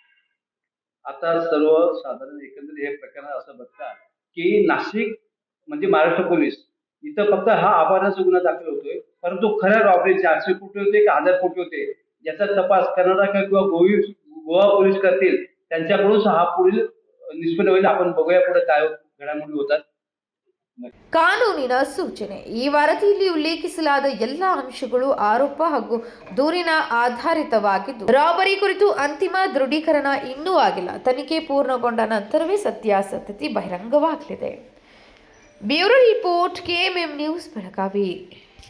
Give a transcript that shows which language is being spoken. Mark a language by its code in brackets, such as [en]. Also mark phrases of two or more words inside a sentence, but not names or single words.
[mr] आता सर्वसाधारण एकंदरीत हे प्रकरण असं बघता की नाशिक म्हणजे महाराष्ट्र पोलीस इथं फक्त हा अपहरणाचा गुन्हा दाखल होतोय, परंतु खऱ्या रॉबरी 400 कोटी होते का 1000 कोटी होते याचा तपास कर्नाटक किंवा गोवा पोलीस करतील. त्यांच्याकडून हा पुढील निष्पन्न होईल. आपण बघूया पुढे काय घडामोडी होतात. [kn] ಕಾನೂನಿನ ಸೂಚನೆ. ಈ ವರದಿಯಲ್ಲಿ ಉಲ್ಲೇಖಿಸಲಾದ ಎಲ್ಲ ಅಂಶಗಳು ಆರೋಪ ಹಾಗೂ ದೂರಿನ ಆಧಾರಿತವಾಗಿದ್ದು ರಾಬರಿ ಕುರಿತು ಅಂತಿಮ ದೃಢೀಕರಣ ಇನ್ನೂ ಆಗಿಲ್ಲ. ತನಿಖೆ ಪೂರ್ಣಗೊಂಡ ನಂತರವೇ ಸತ್ಯಾಸತ್ಯತೆ ಬಹಿರಂಗವಾಗಲಿದೆ. [en] bureau report [kn] KMM ನ್ಯೂಸ್ ಬೆಳಗಾವಿ.